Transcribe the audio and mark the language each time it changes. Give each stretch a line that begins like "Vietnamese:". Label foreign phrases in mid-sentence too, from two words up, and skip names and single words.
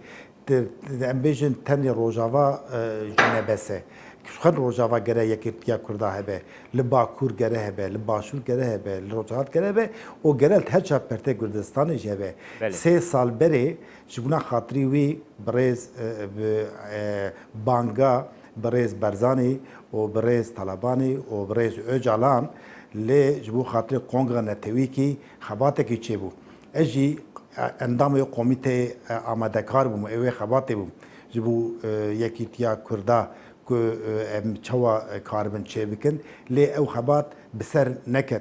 Kurdish: Em bêjin tenê Rojava ji nebese. Xwe Rojava gere yekîtiya Kurda hebe, li Bakur gere hebe, li Başûr gere hebe, li Rojhilat gere hebe, o gerel her çar pertê Kurdistanê jî hebe. 3 sal berê ji bûna xatirî wî birêz banga برێز بەرزانی و برێز تەلەبانی و برێز ئۆجاڵان لێ ji bo xatirê kongra netewîkî xebatekî çêbû. Ez jî endamê komîteyê amadekar bûm, ew ê xebatê bûm ji bo yekîtiya Kurda ku em çawa karibin çêbikin lê ew xebat bi ser neket.